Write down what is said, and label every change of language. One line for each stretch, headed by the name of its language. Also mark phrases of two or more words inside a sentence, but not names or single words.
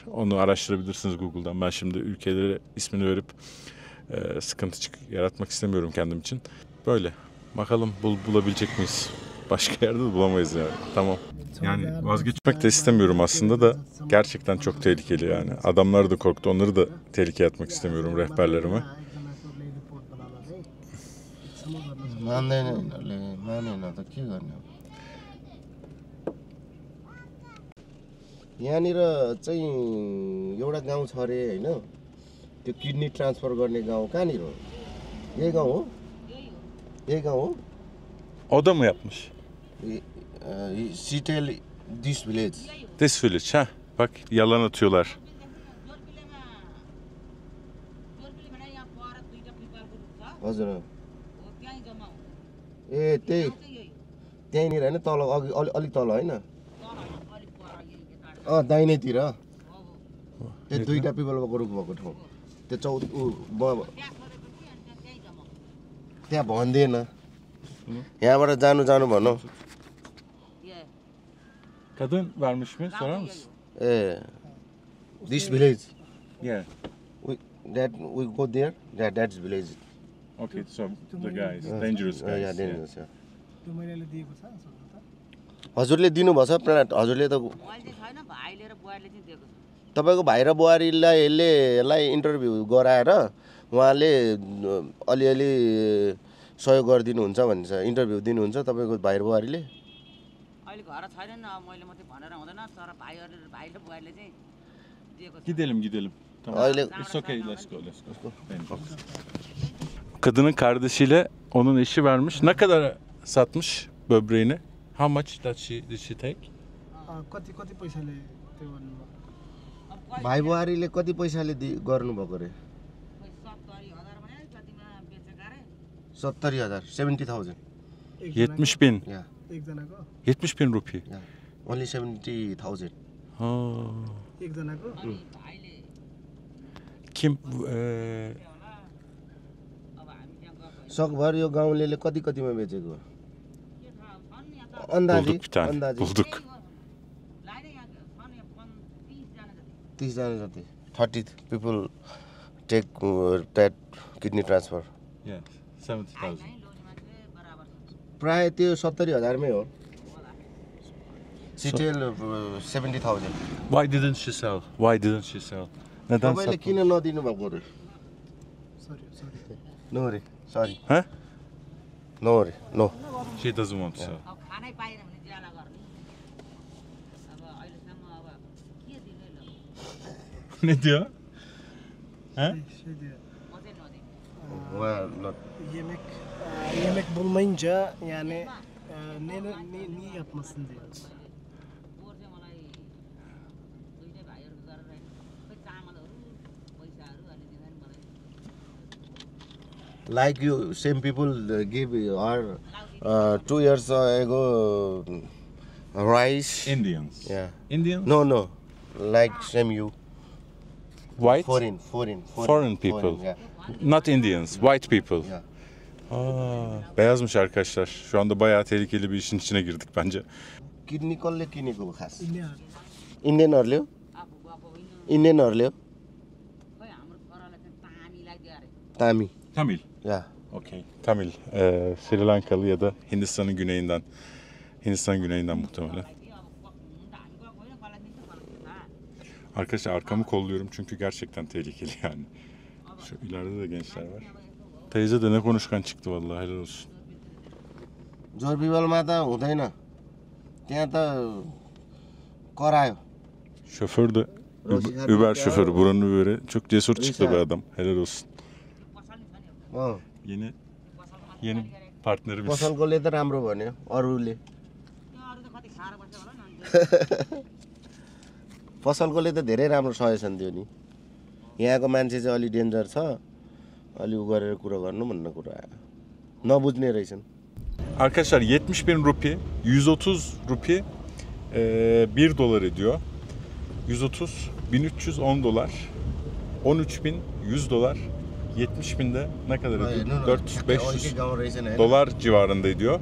Turkish: Onu araştırabilirsiniz Google'dan. Ben şimdi ülkelere ismini verip sıkıntı yaratmak istemiyorum kendim için. Böyle. Bakalım bulabilecek miyiz? Başka yerde de bulamayız yani. Tamam. Yani vazgeçmek de istemiyorum aslında da gerçekten çok tehlikeli yani. Adamlar da korktu. Onları da tehlikeye atmak istemiyorum rehberlerime.
Nepali: यहाँनिर चाहिँ एउटा गाउँ छ अरे होइन त्यो किडनी ट्रान्सफर गर्ने गाउँ कहाँनिर हो यही गाउँ हो यही गाउँ हो
Turkish: O da mı yapmış?
English: Sitel this village. This village
Turkish: ha. Bak yalan atıyorlar.
Nepali: हजुर ए त्यही त्यहीँनिर होइन तल अघि अलिक तल होइन दाहिनेतिर त्यो दुईटा पिपल रुख भएको ठाउँ त्यो त्यहाँ भन्दैन यहाँबाट जानु जानु भनौँ
Turkish: Kadın vermiş mi? Sorar mısın?
English: This village Yeah. we go there that's village. Okay, so the guys, dangerous guys. Yeah, dangerous. Yeah.
Nepali: त्यो महिलाले दिएको छ सोध्नु त हजुरले दिनुभछ प्लाट हजुरले त तपाईँको भाइ र बुहारीलाई यसलाई इन्टरभ्यू गराएर उहाँले अलिअलि सहयोग गरिदिनुहुन्छ भन्छ इन्टरभ्यू दिनुहुन्छ तपाईँको भाइ र बुहारीले अहिले घर छैन मैले मात्रै भनेर हुँदैन तर भाइ र बुहारीले चाहिँ दिएको
Turkish: Gidelim. Tamam.
Nepali: अहिले
English: It's okay, let's go.
Turkish: Kadının kardeşiyle onun eşi vermiş. Ne kadar satmış böbreğini?
English: How much did she take?
Nepali: कति कति पैसाले त्यो गर्नुभयो भाइ बुहारीले कति पैसाले गर्नुभएको अरे 70,000 70,000
Turkish: 70.000.
English: Yeah.
Nepali: एकजनाको
Turkish: 70.000 rupi.
English: Yeah. Only 70,000.
Nepali: एकजनाको
Turkish: Kim?
Nepali: सकभर यो गाउँले कतिमा बेचेको
Turkish: Bulduk bir tane.
Nepali: अन्दाजी
Turkish: Bulduk.
English: 30
Nepali: जना जति
English: 30 people take that kidney transfer. Yeah, 70,000.
Nepali: प्राय त्यो 70,000 मै हो सिटेल 70,000.
English: Why didn't she sell?
Turkish: Neden
Nepali: तपाईले
Turkish: sattın?
Nepali: किन नदिनु भएको रे नो रे सरी Huh? नो रे नो
English: She doesn't want to sell.
Nepali: अब खानै पाएन भने ज्याला गर्ने अब अहिलेसम्म अब के दिने ल
Turkish: Ne diyor? He?
Nepali: म चाहिँ नदिनु उहाँ
Turkish: yemek bulmayınca yani niye yapmasın diyor.
Nepali: पोहोर चाहिँ मलाई दुईटै भाइहरू गरेर खै चामलहरू पैसाहरू अलि दिँदैन मलाई
English: like you same people give her 2 years ago rice. Indians. Yeah. Indians? No like same you White? foreign people. yeah. Not Indians. White people. Yeah.
Turkish: Beyazmış arkadaşlar. Şu anda bayağı tehlikeli bir işin içine girdik bence.
Nepali: किडनी कसले किनेको हो खास इन्डियाहरू इन्डियनहरूले हो आफू गएको होइन इन्डियनहरूले हो खै हाम्रो छोरालाई चाहिँ तामीलाई दियो अरे तामी
English: Tamil. या Okay. Tamil.
Turkish: Sri Lankalı ya da Hindistan'ın güneyinden. Hindistan güneyinden muhtemelen.
Nepali: दियो अब हुन त हामी गएको होइन कसलाई दिन्छ मलाई के थाहा
Turkish: Arkadaşlar arkamı kolluyorum çünkü gerçekten tehlikeli yani. Şu ileride de gençler var. Teyze de ne konuşkan çıktı vallahi helal olsun.
Nepali: जोरबिबलमा त हुँदैन त्यहाँ त करायो
Turkish: Şoför de Uber şoförü buranın Uber'i. Çok cesur çıktı be adam. Helal olsun. Yeni partnerimiz.
Nepali: पसलकोले त राम्रो भन्यो अरूले त्यो अरू त कति खाएर बस्छ होला न पसलकोले त धेरै राम्रो सजेसन दियो नि यहाँको मान्छे चाहिँ अलि डेन्जर छ अलि उ गरेर कुरा गर्नु भन्ने कुरा नबुझ्ने रहेछन्
Turkish: Arkadaşlar 70.000 rupi, 130 rupi 1 dolar ediyor. 130, 1310 dolar, 13.100 dolar, 70.000 de ne kadar ediyor? 400-500 dolar civarında ediyor.